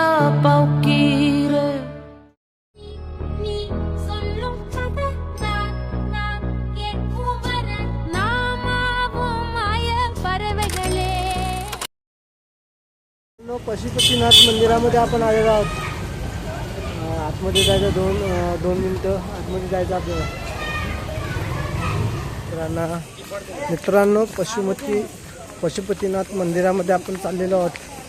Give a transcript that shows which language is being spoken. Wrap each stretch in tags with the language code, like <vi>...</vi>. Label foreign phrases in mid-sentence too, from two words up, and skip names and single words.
<mr>paukire ni solo cada na que cubara nama wo maya parvegale पशुपतीनाथ मंदिरामध्ये आपण आलेलो आहोत आतमध्ये जायचं दोन मिनिटं आतमध्ये जायचं आपल्याला मित्रांनो पशुपतीनाथ मंदिरामध्ये आपण चाललेलो आहोत</mr>